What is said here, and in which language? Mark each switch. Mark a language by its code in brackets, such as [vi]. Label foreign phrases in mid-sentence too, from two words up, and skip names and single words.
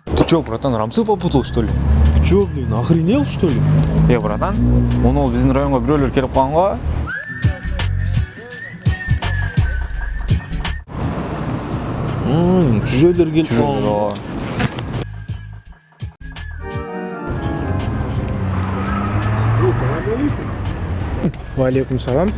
[ru] Чё, братан, Рамсы попутал, что ли? Чё, блин, охренел, что ли? Братан, [ky] оны биздин районго бирөөлөр келип калган го. Чужойлор келип калган. [ar] Валейкум салам.